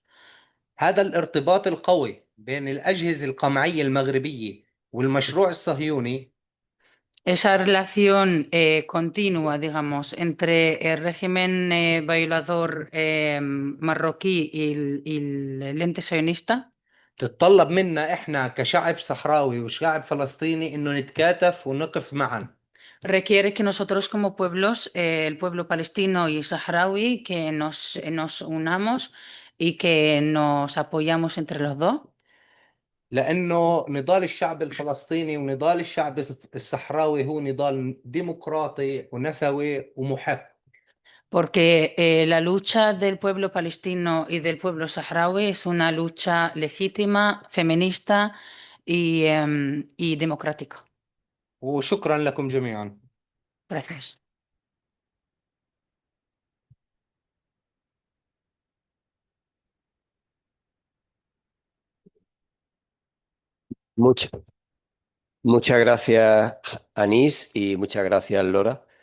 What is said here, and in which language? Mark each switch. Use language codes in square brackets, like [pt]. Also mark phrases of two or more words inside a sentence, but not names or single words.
[ar] هذا الارتباط القوي بين الأجهزة القمعية المغربية والمشروع الصهيوني [es] Esa relación continua, digamos, entre el régimen violador marroquí y el ente sionista [ar] تتطلب منا إحنا كشعب صحراوي وشعب فلسطيني إنه نتكاتف ونقف معا. [es] requiere que nosotros como pueblos, el pueblo palestino y saharaui, que nos unamos y que nos apoyamos entre los dos. [ar] لأنه نضال الشعب الفلسطيني ونضال الشعب الصحراوي هو نضال ديمقراطي ونسوي ومحق. [es] Porque la lucha del pueblo palestino y del pueblo saharaui es una lucha legítima, feminista y democrática. [ar] وشكرا لكم جميعا. [es] Gracias. Muchas gracias, Anís, y muchas gracias, Lora.